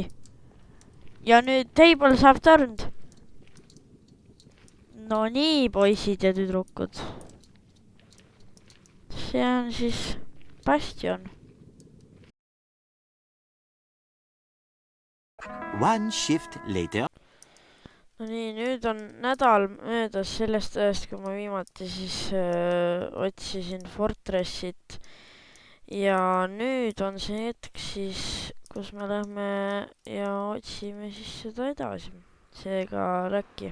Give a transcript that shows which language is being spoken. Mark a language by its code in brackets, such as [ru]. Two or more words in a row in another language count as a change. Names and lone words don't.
[et] Ja nüüd table saab turned. No nii, poisid ja tüdrukud. See on siis Bastion. [en] One shift later. [et] No nii, nüüd on nädal möödas sellest ajast, kui ma viimati siis otsisin Fortressit. Ja nüüd on see hetk siis, kus me lähme ja otsime siis seda edasi. Seega läkki.